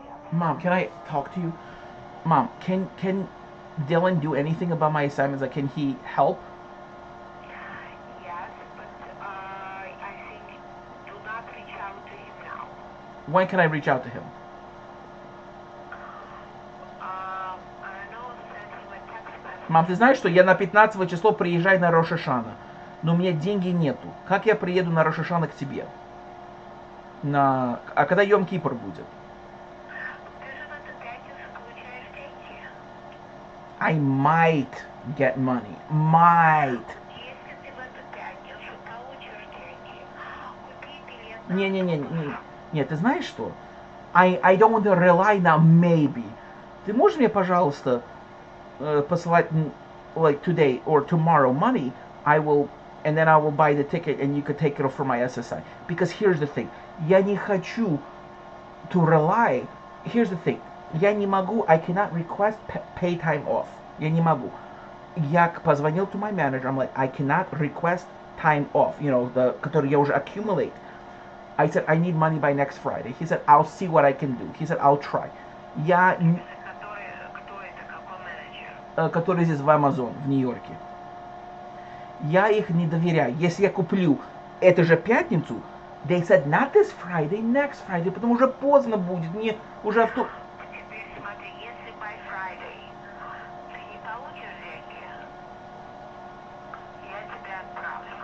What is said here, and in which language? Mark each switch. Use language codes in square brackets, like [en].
[en] Mom, can I talk to you? Mom, can Dylan do anything about my assignments? Like, can he help? Yes, but I think do not reach out to him now. When can I reach out to him? I know send him a text message. [ru] Мам, ты знаешь, что я на 15 число приезжаю на Рош ха-Шана, но у меня деньги нету. Как я приеду на Рош ха-Шана к тебе? А когда Йом-Кипр будет? Ты же в эту пятницу получаешь деньги. [en] I might get money. Might. [ru] Если ты в эту пятницу получишь деньги, купи билет Не. Нет, ты знаешь что? [en] I don't want to rely [ru] на [en] maybe. [ru] Ты можешь мне, пожалуйста, посылать [en] like today or tomorrow money? I will, and then I will buy the ticket and you could take it off for my SSI. Because here's the thing. [ru] Я не хочу [en] to rely. Here's the thing. [ru] Я не могу, [en] I cannot request pay time off. [ru] Я не могу. Я позвонил [en] to my manager, I'm like, I cannot request time off, you know, [ru] который я уже [en] accumulate. I said, I need money by next Friday. He said, I'll see what I can do. He said, I'll try. [ru] Я... Кто это, какой менеджер? Который здесь в Amazon, в Нью-Йорке. Я их не доверяю. Если я куплю эту же пятницу, [en] they said, not this Friday, next Friday, [ru] потому уже поздно будет. Мне уже авто... Теперь смотри, если [en] by Friday [ru] ты не получишь деньги, я тебя отправлю.